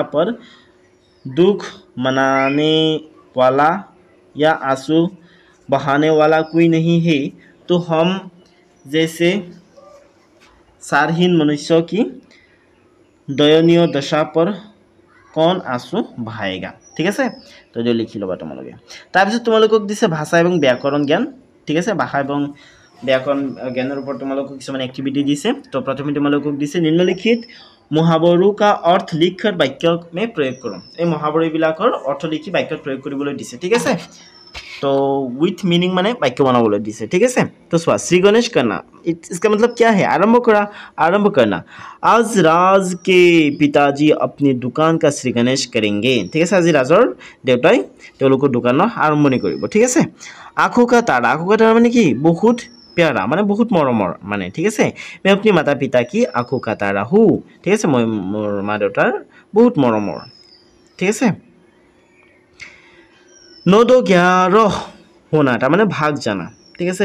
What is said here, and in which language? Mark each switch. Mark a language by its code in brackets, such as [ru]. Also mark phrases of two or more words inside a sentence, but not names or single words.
[hi] पर दुख मनाने वाला या आंसू बहाने वाला कोई नहीं है तो हम जैसे सारहीन मनुष्य की दयनीय दशा पर कौन आंसू बहाएगा ठीक है तो [as] যো লিখি লবা তোমালোকে তাৰপিছত তোমালোকক দিছে ভাষা এবং ব্যাকৰণ জ্ঞান ঠিক আছে ভাষা এবং ব্যাকৰণ জ্ঞানৰ ওপৰত তোমালোকক কিছুমান এক্টিভিটি দিছে তো প্ৰথমে তোমালোকক দিছে [hi] निम्नलिखित मुहावरों का अर्थ लिखकर वाक्य में प्रयोग करो [as] এই মুহাৱৰীবিলাকৰ অৰ্থ লিখি বাক্যত প্ৰয়োগ কৰিবলৈ দিছে ঠিক আছে तो [en] with meaning [as] মানে বাক্য বনাবলৈ দিছে [hi] ठीक है। तो चुआ श्री गणेश करना इसका मतलब क्या है आरंभ करा आरंभ करना। आज राज के पिताजी अपनी दुकान का श्री गणेश करेंगे ठीक है। [as] আজি ৰাজৰ দেউতাই তেওঁলোকৰ দোকান আৰম্ভণি কৰিব [hi] ठीक है। आँखों का तारा माने कि बहुत प्यारा माने बहुत मरमर माने ठीक है। मैं अपनी माता पिता की आँखों का तारा हूँ ठीक है। [as] মই মোৰ মা দেউতাৰ বহুত মৰমৰ [hi] ठीक है। 9-11 होना माने भाग जाना ठीक है।